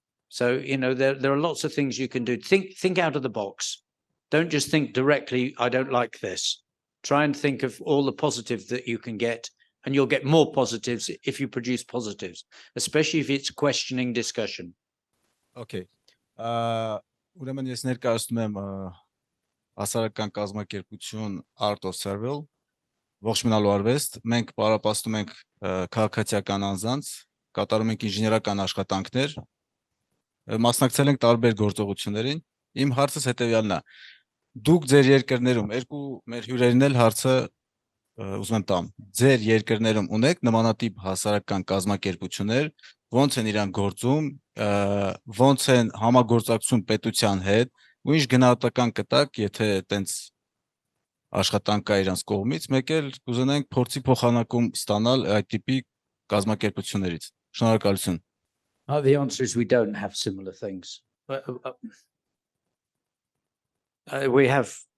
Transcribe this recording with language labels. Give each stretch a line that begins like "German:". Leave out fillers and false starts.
English: So, there are lots of things you can do. Think out of the box. Don't just think directly, I don't like this. Try and think of all the positives that you can get, and you'll get more positives if you produce positives, especially if it's questioning discussion. Okay.
Armenian: Ուրեմն ես ներկայացնում եմ հասարակական կազմակերպություն Art of Survival, ողջունալու արվեստ, մենք պարապացնում ենք քաղաքացիական անձանց, կատարում ենք ինժեներական աշխատանքներ, մասնակցել ենք տարբեր գործողություններին։ Իմ հարցս հետևյալն է. Դուք ձեր երկրներում, երկու մեր հյուրերին էլ հարցը ուզում եմ տամ, ձեր երկրներում ունեք նմանատիպ հասարակական կազմակերպություններ, ոնց են իրան գործում, ոնց են համագործակցում պետության հետ, ու ինչ գնահատական կտակ, եթե տենց աշխատանք կա իրանց կողմից, մեկ էլ կուզենանք փորձի փոխանակում ստանալ այդ տիպի կազմակերպություններից։ Շնորհակալություն։
English: The answer is we don't have similar things. We have